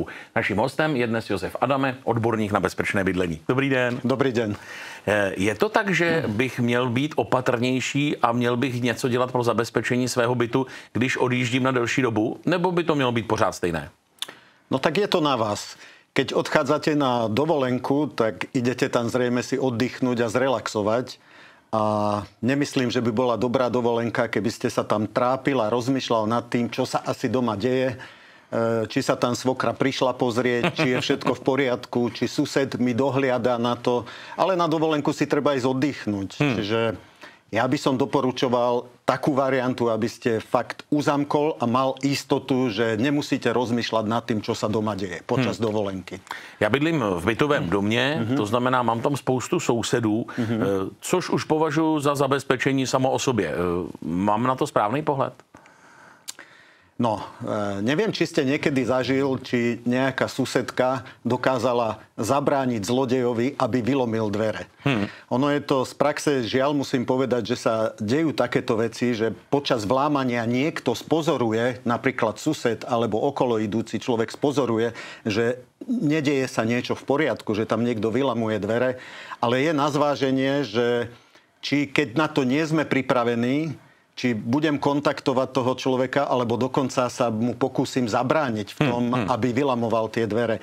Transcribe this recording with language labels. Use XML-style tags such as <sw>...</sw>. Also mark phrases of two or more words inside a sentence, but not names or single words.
<cs>Naším hostem je dnes Josef Adame, odborník na bezpečné bydlení. Dobrý den. Dobrý den. Je to tak, že bych měl být opatrnější a měl bych něco dělat pro zabezpečení svého bytu, když odjíždím na delší dobu, nebo by to mělo být pořád stejné? No tak je to na vás.</cs> <sk>Keď odchádzate na dovolenku, tak idete tam zrejme si oddychnúť a zrelaxovať. A nemyslím, že by bola dobrá dovolenka, keby ste sa tam trápil a rozmýšľal nad tým, čo sa asi doma deje. Či sa tam svokra prišla pozrieť, či je všetko v poriadku, či sused mi dohliada na to. Ale na dovolenku si treba ísť oddychnúť. Čiže ja by som doporučoval takú variantu, aby ste fakt uzamkol a mal istotu, že nemusíte rozmýšľať nad tým, čo sa doma deje počas dovolenky.</sk> <cs>Já bydlím v bytovém domě, to znamená, mám tam spoustu sousedů, což už považuji za zabezpečení samo o sobě. Mám na to správný pohled?</cs> <sk>No, neviem, či ste niekedy zažil, či nejaká susedka dokázala zabrániť zlodejovi, aby vylomil dvere. Ono je to z praxe, žiaľ musím povedať, že sa dejú takéto veci, že počas vlámania niekto spozoruje, napríklad sused alebo okolo idúci človek spozoruje, že nedeje sa niečo v poriadku, že tam niekto vylamuje dvere, ale je na zváženie, že či keď na to nie sme pripravení, či budem kontaktovať toho človeka, alebo dokonca sa mu pokúsim zabrániť v tom, aby vylamoval tie dvere.</sk>